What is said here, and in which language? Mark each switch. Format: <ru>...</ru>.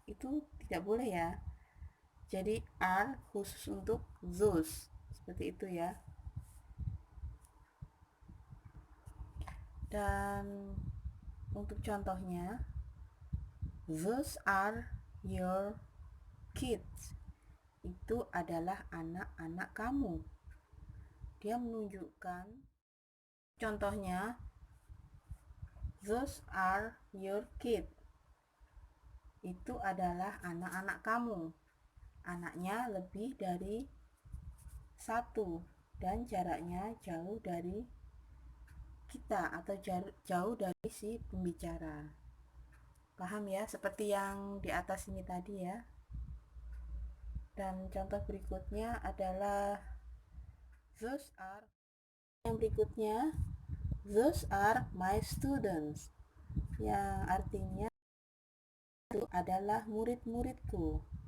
<id>Itu tidak boleh ya. Jadi are khusus untuk those, seperti itu ya. Dan untuk contohnya,</id> <en>those are your kids.</en> <id>Itu adalah anak-anak kamu. Dia menunjukkan, contohnya,</id> <en>those are your kids.</en> <id>Itu adalah anak-anak kamu. Anaknya lebih dari satu dan jaraknya jauh dari kita atau jauh dari si pembicara. Paham ya, seperti yang di atas ini tadi ya. Dan contoh berikutnya adalah those are, yang berikutnya,</id> <en>those are my students,</en> <id>yang artinya itu adalah murid-muridku.</id>